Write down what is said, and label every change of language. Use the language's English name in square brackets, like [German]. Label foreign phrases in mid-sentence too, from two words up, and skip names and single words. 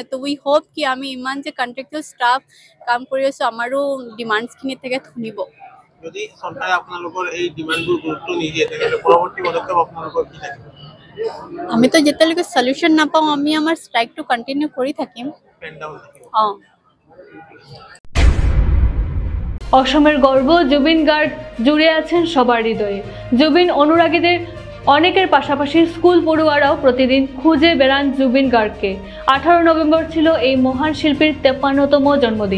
[Assamese] তো [English] we hope [Assamese] কি আমি ইমান যে [English] contractual staff [Assamese] কাম কৰি আছোঁ আমাৰো ডিমাণ্ডছখিনি তেখেত শুনিব। যদি চৰকাৰে আপোনালোকৰ এই ডিমাণ্ডবোৰ গুৰুত্ব নিদিয়ে তেতিয়াহ'লে পৰৱৰ্তী পদক্ষেপ আপোনালোকৰ কি থাকিব? আমিতো যেতিয়ালৈকে সলিউশ্যন নাপাওঁ আমি আমাৰ ষ্ট্ৰাইকটো কণ্টিনিউ কৰি থাকিম। অঁ [Bangla] অসমের গর্ব জুবিন গার্গ জুড়ে আছেন সবার হৃদয়ে। জুবিন অনুরাগীদের অনেকের পাশাপাশি স্কুল পড়ুয়ারাও প্রতিদিন খুঁজে বেড়ান জুবিন গার্গকে। 18 নভেম্বর ছিল এই মহান শিল্পীর 53তম জন্মদিন।